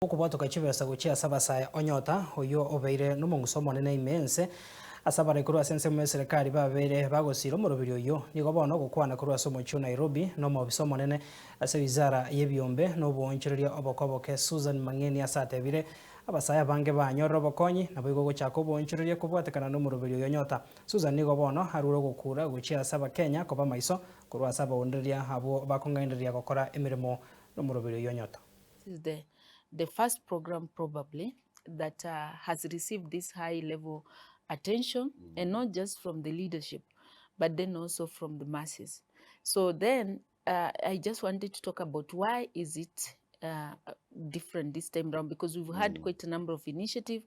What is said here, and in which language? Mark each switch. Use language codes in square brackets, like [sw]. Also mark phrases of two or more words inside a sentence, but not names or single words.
[guz] Okubotoka chibesa gochia ABASAE onyota oyo obeire n'omong'usomo nene INSE asabara kurwa sense mu serikali babere bagosira omurubiri oyo nigo bono gukwana kurwa somo chu Nairobi no mu bisomo nene ase wizara yebyombe no bonchereria obokoboke Susan Mang'ENI asatebire ABASAE abange banyorora obokonyi nabo igo gochaka obonchereria kubwatekana n'omurubiri oyo nyota Susan nigo bono harure gukura gochia asaba Kenya KOBA Maiso kurwa asaba Abaunereria abo bakong'enderia gokora emirimo n'omurubiri oyo nyota. [en] This is the first program probably that has received this high level attention, and not just from the leadership, but then also from the masses. So then I just wanted to talk about why is it different this time around, because we've had quite a number of initiatives.